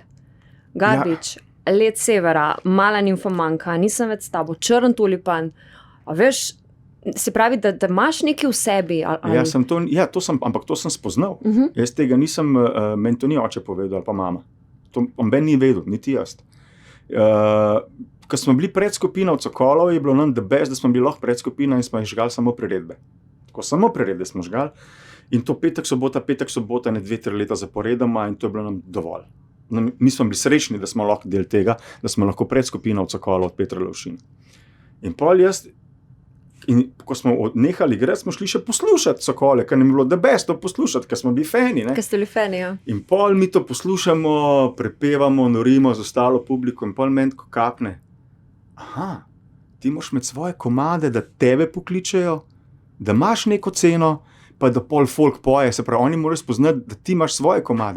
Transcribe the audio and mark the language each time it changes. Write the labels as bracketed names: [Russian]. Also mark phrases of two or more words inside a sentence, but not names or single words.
[Slovenian] Garbage, Led severa, Mala nimfomanka, Nisem več s tabo, Črn tulipan. A veš, se pravi, da imaš nekaj v sebi? Ali... Ampak to sem spoznal. Jaz tega nisem, meni to ni oče povedal, ali pa mama. To ben ni vedel, niti jaz. Ko smo bili predskupina v Cokolov, je bilo nam [English] the best, [Slovenian] da smo bili lahko predskupina in smo jih žgali samo priredbe. Tako samo priredbe smo žgali. In to petek, sobota, ne 2-3 leta zaporedoma in to je bilo nam dovolj. Mi smo bili srečni, da smo lahko del tega, da smo lahko predskupina v Cokolov od Petra Lovšina. In pol jaz, in ko smo odnehali igrati, smo šli še poslušati Cokole, ker nam je bilo [English] the best [Slovenian] to poslušati, ker smo bili fani, ne. Ker ste bili fani, ja. In pol mi to poslušamo, prepevamo, norimo z ostalo publiko in pol meni tako kapne. Aha, ti moraš imeti svoje komade, da tebe pokličejo, da imaš neko ceno, pa da pol folk poje, se pravi, oni morajo spoznati, da ti imaš svoje komade.